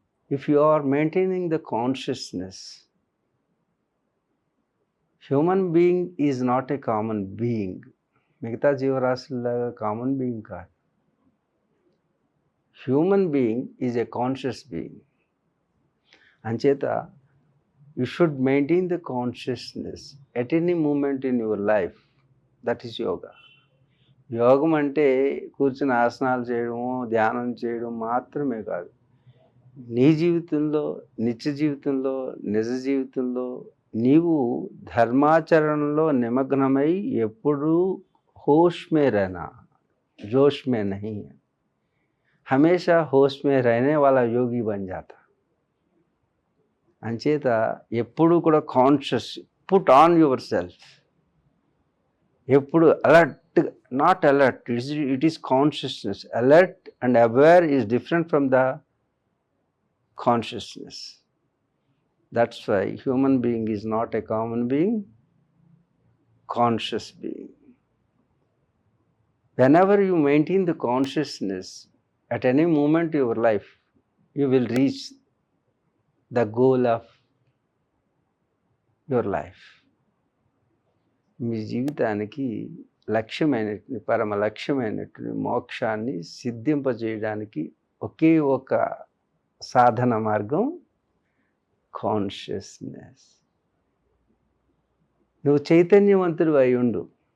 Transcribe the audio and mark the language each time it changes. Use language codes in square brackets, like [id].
[en] If you are maintaining the consciousness, human being is not a common being. [te] మిగతా జీవరాశుల్లాగా common being కాదు. [en] Human being is a conscious being. [te] అంచేత [en] You should maintain the consciousness at any moment in your life. That is yoga. [te] యోగం అంటే కూర్చుని ఆసనాలు చేయడము, ధ్యానం చేయడం మాత్రమే కాదు. నీ జీవితంలో, నిత్య జీవితంలో, నిజ జీవితంలో నీవు ధర్మాచరణలో నిమగ్నమై ఎప్పుడూ [hi] హోష్ మే रहना, जोश में नहीं. हमेशा होश में रहने वाला योगी बन जाता. [te] అంచేత ఎప్పుడు కూడా [en] Conscious, put on yourself. [te] ఎప్పుడు [en] Alert, not alert, it is consciousness. Alert and aware is different from the consciousness. That's why human being is not a common being, conscious being. Whenever you maintain the consciousness at any moment in your life, you will reach the goal of your life. [te] మీ జీవితానికి లక్ష్యమైనటువంటి, పరమ లక్ష్యమైనటువంటి మోక్షాన్ని సిద్ధింపజేయడానికి ఒకే ఒక సాధన మార్గం consciousness. నువ్వు చైతన్యవంతుడు అయి ఉండు.